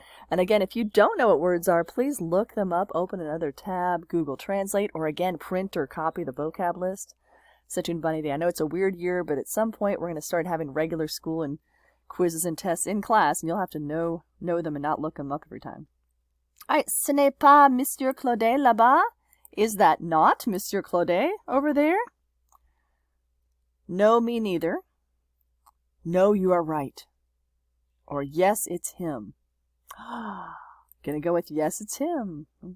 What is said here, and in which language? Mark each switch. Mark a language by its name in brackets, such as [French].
[English] And again, if you don't know what words are, please look them up, open another tab, Google Translate, or again, print or copy the vocab list. Such [French] une bonne idée. [English] I know it's a weird year, but at some point we're going to start having regular school and quizzes and tests in class, and you'll have to know them and not look them up every time. [French] All right, ce n'est pas Monsieur Claudet là-bas? [English] Is that not Monsieur Claudet over there? No, me neither. No, you are right. Or yes, it's him. Gonna go with yes, it's him.